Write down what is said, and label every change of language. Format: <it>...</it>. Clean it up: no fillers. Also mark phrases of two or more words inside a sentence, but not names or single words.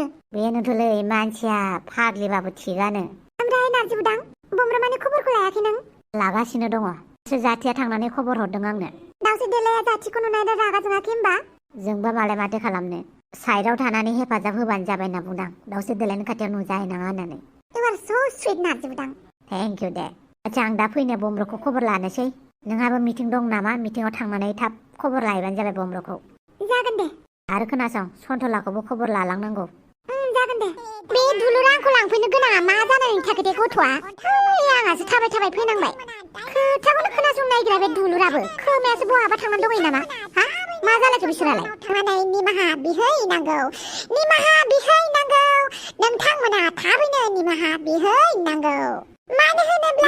<brx>बेनोथ'लै मानसिया फाग्लिबाबो थिगानो ओमफ्राय नारजि बुदां बमब्रामानि खबरखौ लायाखै नों लागासिनो दङ जाथिया थांनानै खबर हरदों आंनो दावसे देलाया जाथिखौ नुनानै रागा जोङाखै होमबा जोंबा मालाय माथो खालामनो साइडआव थानानै हेफाजाब होबानो जाबाय होनना बुंदां दाउस्रि देलायनि खाथियाव नुजाहैनाङा होननानै</brx> <en>You are so sweet नार्जिबुदां thank you</en> <brx>दे आच्छा आं दा फैनो बमब्रखौ खबर लानोसै नोंहाबो मिटिं दं नामा मिटिंआव थांनानै थाब खबर लाहैबानो जाबाय बमब्रखौ जागोन दे आरो खोनासं सन्थलाखौबो खबर लालांनांगौ जागोन दे बे दुलुरा आंखौ लांफैनो गोनाङा मा जानानै थाखो दे गथ'आ आंहासो थाबाय थाबाय फैनांबाय खोथाखौनो खोनासंनो नागिरा बे दुलुराबो खोमायासो बहाबा थांनानै दंहैयो नामा हा मा जालायखो बिसोरालाय थांनानै निमाहा बिहैनांगौ नोंथांमोना थाबैनो निमाहा बिहैनांगौ मानो होनोब्ला</brx>